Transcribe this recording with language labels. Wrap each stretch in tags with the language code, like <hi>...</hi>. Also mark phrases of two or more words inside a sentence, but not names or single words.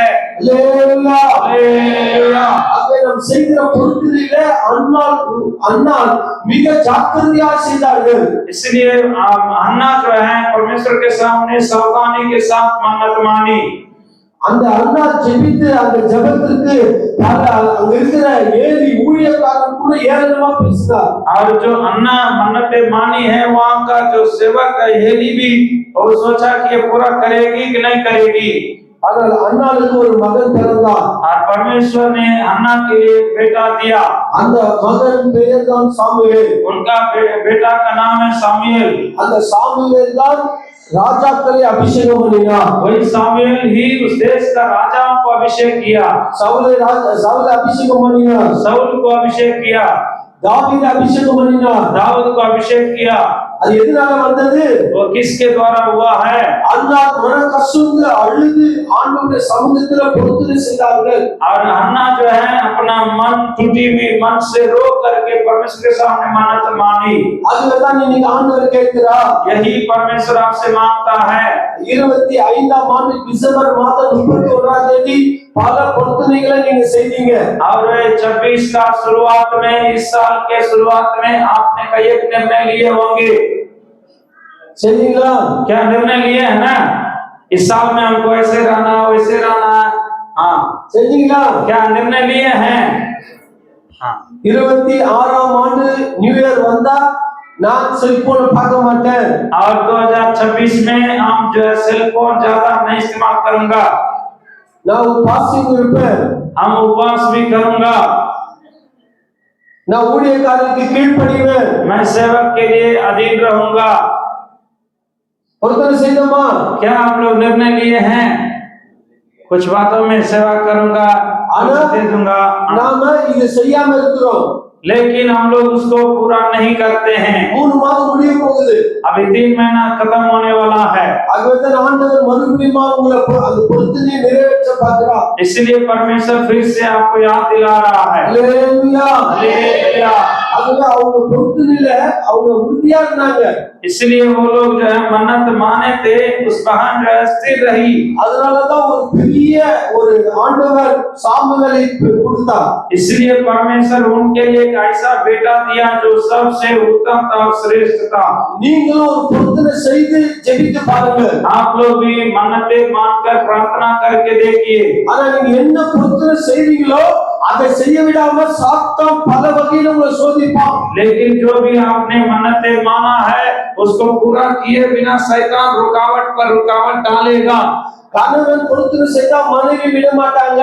<ta>அல்லேலூயா.</ta> <hi>हालेलुया।</hi> <ta>ஆகவே நாம் செய்கிற பொருத்தனையிலே அன்னாள் மிக ஜாக்கிரதையா செய்தார்கள்.</ta> <hi>इसलिए हन्ना जो है परमेश्वर के सामने सावधानी के साथ मन्नत मानी।</hi> <ta>அந்த அண்ணா ஜெபித்து அந்த ஜெபத்திற்கு அங்க இருக்கிற ஏலி ஊழியக்காரன் கூட ஏளனமா பேசினார்.</ta> <hi>और जो अन्ना मन्नतें मानी है वहां का जो सेवक है एली भी और सोचा कि ये पूरा करेगी कि नहीं करेगी।</hi> <ta>ஆனால் அன்னாளுக்கு ஒரு மகன் பிறந்தான்.</ta> <hi>और परमेश्वर ने अन्ना के लिए एक बेटा दिया।</hi> <ta>அந்த மகன் பெயர் தான் சாமுவேல்.</ta> <hi>उनका बेटा का नाम है सामुएल।</hi> <ta>அந்த सामुवेल தான் ராஜாக்களை அபிஷேகம் பண்ணினார்.</ta> <hi>वही सामुएल ही उस देश का राजाओं को अभिषेक किया।</hi> <ta>சவுலை அபிஷேகம் பண்ணினார்.</ta> <hi>शाऊल को अभिषेक किया।</hi> <ta>தாவீதை அபிஷேகம் பண்ணினார்.</ta> <hi>दाऊद को अभिषेक किया।</hi> <ta>அது எதனால வந்தது?</ta> <hi>वो किसके द्वारा हुआ है?</hi> <ta>அண்ணா மன கசந்து அழுது ஆண்டவருடைய சமூகத்துல பொருத்தனை செய்தார்கள்.</ta> <hi>और अन्ना जो है अपना मन टूटी हुई मन से रो करके परमेश्वर के सामने मन्नत मानी।</hi> <ta>அதுதான் இன்னைக்கு ஆண்டவர் கேட்கிறார்.</ta> <hi>यही परमेश्वर आपसे मांगता है।</hi> <ta>25ஆம் ஆண்டு டிசம்பர் மாதம் 31ஆம் தேதி பல பொருத்தனைகளை நீங்க செய்தீங்க.</ta> <hi>और 26 का शुरुआत में इस साल के शुरुआत में आपने कई एक निर्णय लिए होंगे।</hi> <ta>சரிங்களா?</ta> <hi>क्या निर्णय लिए है ना? इस साल में हमको ऐसे रहना वैसे रहना। हाँ,</hi> <ta>சரிங்களா?</ta> <hi>क्या निर्णय लिए हैं? हाँ,</hi> <ta>26ஆம் ஆண்டு</ta> <en>new year</en> <ta>வந்தா நான் செல்போன் பார்க்க மாட்டேன்.</ta> <hi>और 2026 में हम जो है</hi> <en>cell phone</en> <hi>ज्यादा नहीं इस्तेमाल करूंगा।</hi> <ta>நான் பாசிங் இருப்பேன்.</ta> <hi>हम उपवास भी करूंगा।</hi> <ta>நான் ஊழியக்காரருக்கு கீழ்ப்படிவேன்.</ta> <hi>मैं सेवक के लिए अधीन रहूंगा।</hi> <ta>பொருத்தனை செய்தோமா?</ta> <hi>क्या हम लोग निर्णय लिए हैं? कुछ बातों में सेवा करूंगा, दे दूंगा,</hi> <ta>நாம இது செய்யாம இருக்கிறோம்.</ta> <hi>लेकिन हम लोग उसको पूरा नहीं करते हैं।</hi> <ta>3 மாதம் முடிய போகுது.</ta> <hi>अभी 3 महीना खत्म होने वाला है।</hi> <ta>ஆகவே ஆண்டவர் மறுபடியும் உங்களை அந்த பொருத்தனையை நிறைவேற்ற பார்க்கிறார்.</ta> <hi>इसलिए परमेश्वर फिर से आपको याद दिला रहा है।</hi> <ta>அல்லேலூயா.</ta> <hi>हालेलुया।</hi> <ta>ஆகவே அவங்க பொருத்தனையில அவங்க உறுதியா இருந்தாங்க.</ta> <hi>इसलिए वो लोग जो है मन्नत माने थे, उस बहन जो है स्थिर रही।</hi> <ta>அதனாலதான் ஒரு பெரிய ஒரு ஆண்டவர் சாமுவேலை கொடுத்தார்.</ta> <hi>इसलिए परमेश्वर उनके लिए एक ऐसा बेटा दिया जो सबसे उत्तम था और श्रेष्ठ था।</hi> <ta>நீங்களும் ஒரு பொருத்தனை செய்து ஜெபித்து பாருங்க.</ta> <hi>आप लोग भी मन्नतें मांगकर प्रार्थना करके देखिए।</hi> <ta>ஆனா நீங்க என்ன பொருத்தனை செய்றீங்களோ அதை செய்ய விடாம சாத்தான் பல வகையில உங்களை சோதிப்பான்.</ta> <hi>लेकिन जो भी आपने मन्नतें माना है उसको पूरा किए बिना शैतान रुकावट पर रुकावट डालेगा।</hi> <ta>கணவன் பொருத்தனை செய்தா மனைவி விட மாட்டாங்க.</ta>